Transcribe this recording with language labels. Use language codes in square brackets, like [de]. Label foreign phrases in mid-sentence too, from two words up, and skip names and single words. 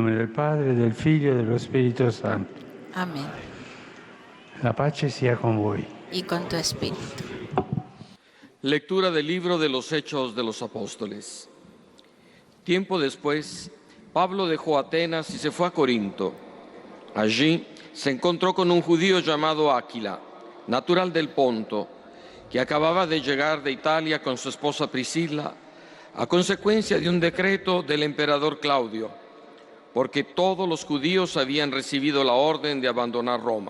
[it] Padre, del Figlio e dello Spirito Santo. [es] Amén. [it] La pace sia con voi. [es] Y con tu espíritu. Lectura del libro de los Hechos de los Apóstoles. Tiempo después, Pablo dejó Atenas y se fue a Corinto. Allí se encontró con un judío llamado Áquila, natural del Ponto, que acababa de llegar de Italia con su esposa Priscila a consecuencia de un decreto del emperador Claudio, porque todos los judíos habían recibido la orden de abandonar Roma.